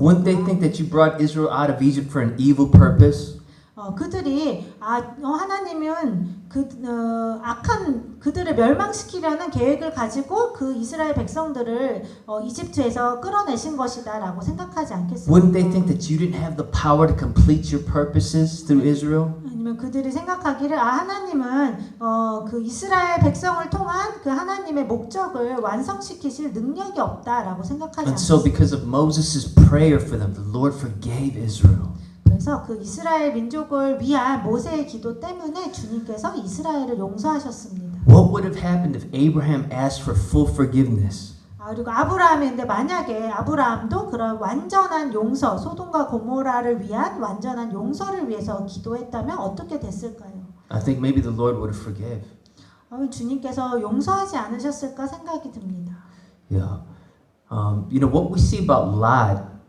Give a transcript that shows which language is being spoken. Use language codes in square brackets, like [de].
[en] Wouldn't they think that you brought Israel out of Egypt for an evil purpose? [ko] 그들이 하나님은 악한 그들을 멸망시키려는 계획을 가지고 그 이스라엘 백성들을 이집트에서 끌어내신 것이다라고 생각하지 않겠습니까? [en] Wouldn't they think that you didn't have the power to complete your purposes through Israel? [ko] 아니면 그들이 생각하기를 하나님은 그 이스라엘 백성을 통한 그 하나님의 목적을 완성시키실 능력이 없다라고 생각하지 [en] And so [ko] 않습니다. [en] because of Moses' prayer for them, the Lord forgave Israel. [ko] 그래서 그 이스라엘 민족을 위한 모세의 기도 때문에 주님께서 이스라엘을 용서하셨습니다. [en] What would have happened if Abraham asked for full forgiveness? [ko] 그리고 아브라함인데 만약에 아브라함도 그런 완전한 용서, 소돔과 고모라를 위한 완전한 용서를 위해서 기도했다면 어떻게 됐을까요? [en] I think maybe the Lord would have forgave. [ko] 주님께서 용서하지 않으셨을까 생각이 듭니다. [en] Yeah. You know what we see about Lot.